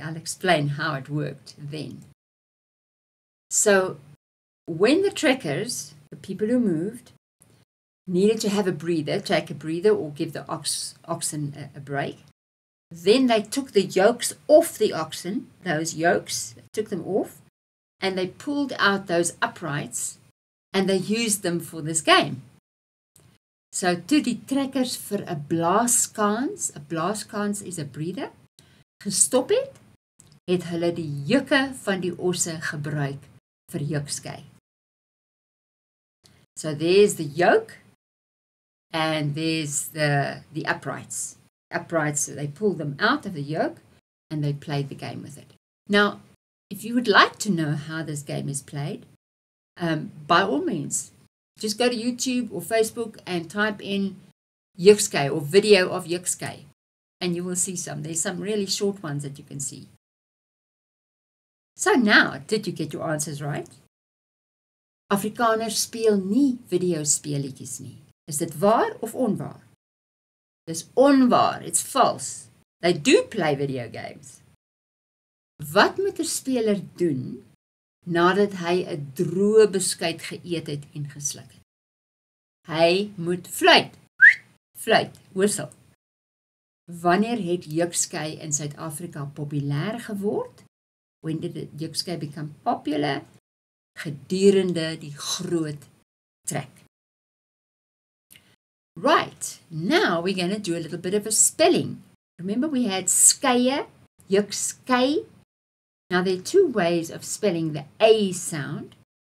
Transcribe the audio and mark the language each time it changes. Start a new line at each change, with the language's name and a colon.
English: I'll explain how it worked then. So when the trekkers, the people who moved, needed to have a breather, take a breather or give the oxen a break, Then they took the yokes off the oxen, those yokes, took them off, and they pulled out those uprights and they used them for this game.
Afrikaans: So toe die trekkers vir 'n blaaskans is 'n breeder, gestop het hulle die jukke van die osse gebruik vir jukskei.
English: So there's the yoke and there's the uprights. Uprights, so they pulled them out of the yoke and they played the game with it. Now, if you would like to know how this game is played, by all means, just go to YouTube or Facebook and type in jukskei or video of jukskei, and you will see some. There's some really short ones that you can see. So now, did you get your answers right?
Afrikaans: Afrikaners speel nie videospeletjies nie. Is dit waar of onwaar? Dis onwaar,
English: it's false. They do play video games.
Afrikaans: Wat moet 'n speler doen nadat hy 'n droë beskuit geëet het en gesluk het? Hy moet fluit, whistle. Wanneer het jukskei in Suid-Afrika populêr geword?
English: When did jukskei become popular?
Afrikaans: Gedurende die groot trek.
English: Right, now we're going to do a little bit of a spelling. Remember we had skeie, jukskei. Now there are two ways of spelling the A sound.